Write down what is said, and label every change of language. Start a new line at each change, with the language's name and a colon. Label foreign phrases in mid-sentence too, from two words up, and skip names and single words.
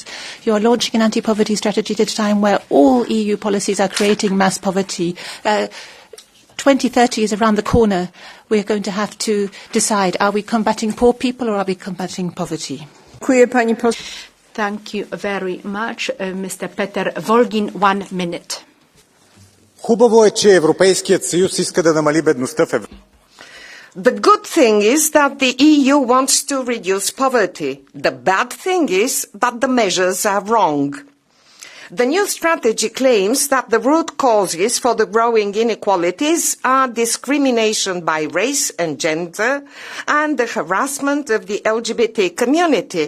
English: You are launching an anti-poverty strategy at a time where all EU policies are creating mass poverty. 2030 is around the corner. We are going to have to decide, are we combating poor people or are we combating poverty? Thank you very much. Mr. Peter Volgin, 1 minute.
Bulgarian: Хубаво е, че Европейският съюз иска да намали бедността в Европа.
English: The good thing is that the EU wants to reduce poverty. The bad thing is that the measures are wrong. The new strategy claims that the root causes for the growing inequalities are discrimination by race and gender and the harassment of the LGBT community.